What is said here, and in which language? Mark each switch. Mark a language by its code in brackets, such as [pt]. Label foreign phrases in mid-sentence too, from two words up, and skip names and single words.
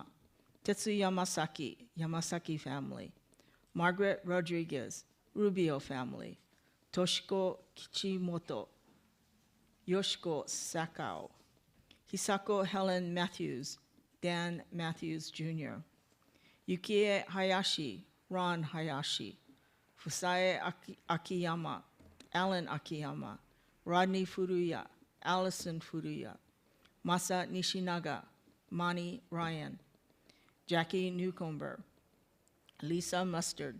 [en] Tetsu Yamasaki, Yamasaki family. Margaret Rodriguez, Rubio family. Toshiko Kichimoto, Yoshiko Sakao. Hisako Helen Matthews, Dan Matthews Jr. Yukie Hayashi, Ron Hayashi. Fusae Akiyama, Alan Akiyama. Rodney Furuya, Allison Furuya. Masa Nishinaga, Mani Ryan. Jackie Newcomber. Lisa Mustard.